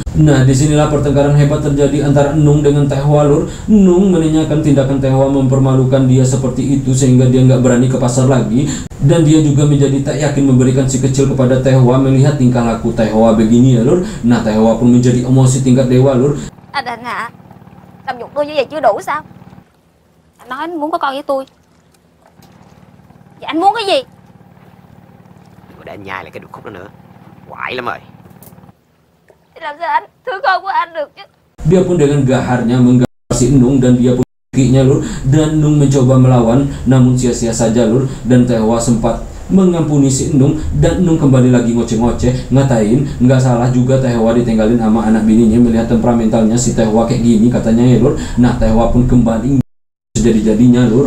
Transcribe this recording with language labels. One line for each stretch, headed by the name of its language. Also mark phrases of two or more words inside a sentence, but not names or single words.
Indonesian: Nah disinilah pertengkaran hebat terjadi antara Nung dengan Tehwa lur. Nung menanyakan tindakan Tehwa mempermalukan dia seperti itu sehingga dia nggak berani ke pasar lagi. Dan dia juga menjadi tak yakin memberikan si kecil kepada Tehwa melihat tingkah laku Tehwa begini ya lur. Nah Tehwa pun menjadi emosi tingkat dewa lur.
Vietnamese: Anh Định ạ, làm nhục tôi như vậy chưa đủ sao? Anh nói anh muốn có con với tôi. Vậy anh muốn cái gì? Đừng có để anh nhai lại cái điệp khúc đó nữa. Quại lắm rồi. Thì làm sao anh thương con của anh được chứ?
Indonesian: Dia pun dengan gaharnya menggapai si Nung, dan dia pun kakinya lur. Dan Nung mencoba melawan namun sia-sia saja lur. Dan Tehwa sempat mengampuni si Nung, dan Nung kembali lagi ngoceh-ngoceh ngatain nggak salah juga Tehwa ditinggalin sama anak bininya. Melihat temperamentalnya si Tehwa kayak gini katanya ya lur. Nah Tehwa pun kembali jadi-jadinya lur.